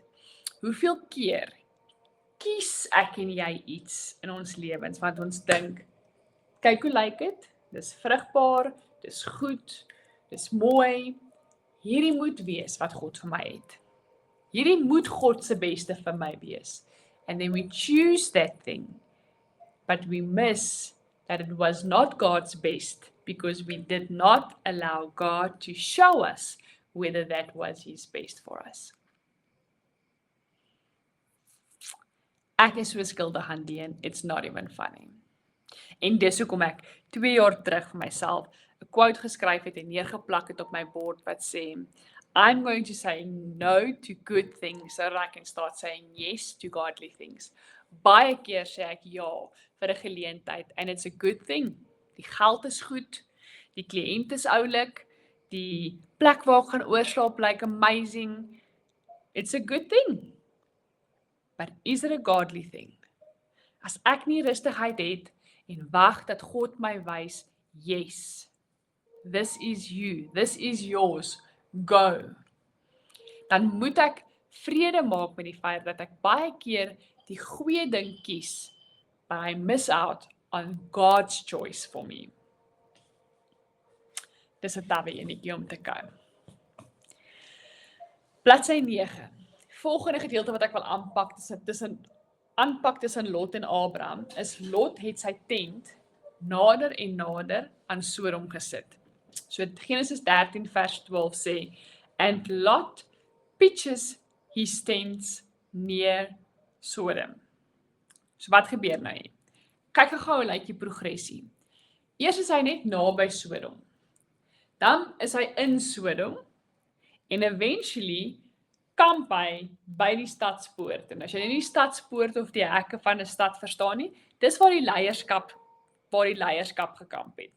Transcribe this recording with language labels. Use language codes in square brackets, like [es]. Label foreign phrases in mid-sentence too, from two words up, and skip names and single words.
[af] Hoeveel keer kies ek en jy iets in ons lewens wat ons dink, kyk hoe lyk dit? Dis vrugbaar, dis goed, dis mooi. Hierdie moet wees wat God vir my het. Hierdie moet God se beste vir my wees. [en] And then we choose that thing, but we miss that it was not God's best because we did not allow God to show us whether that was his best for us. [af] Ek is so skuldig aan die en [en] it's not even funny. [af] En dis hoekom ek 2 jaar terug vir myself 'n quote geskryf het en neergeplak het op my bord wat sê, [en] I'm going to say no to good things so that I can start saying yes to godly things. [af] Baie keer sê ek ja vir 'n geleentheid [en] and it's a good thing. [af] Die geld is goed, die kliënt is oulik, die plek waar ek gaan oorslaap lyk amazing. [en] It's a good thing. But is it a godly thing? [af] As ek nie rustigheid het en wag dat God my wys, [en] yes, this is you, this is yours, go. [af] Dan moet ek vrede maak met die feit dat ek baie keer die goeie ding kies, [en] but I miss out on God's choice for me. [af] Dis 'n tawe enetjie om te kou. Bladsy 9. Volgende gedeelte wat ek wil aanpak tussen Lot en Abraham is Lot het sy tent nader en nader aan Sodom gesit. So Genesis 13 vers 12 sê, [en] and Lot pitches his tents near Sodom. [af] So wat gebeur nou hier? Kyk gou hoe lyk die progressie. Eers is hy net naby Sodom. Dan is hy in Sodom en eventually kamp hy by die stadspoort. En as jy nie die stadspoort of die hekke van 'n stad verstaan nie, dis waar die leierskap gekamp het.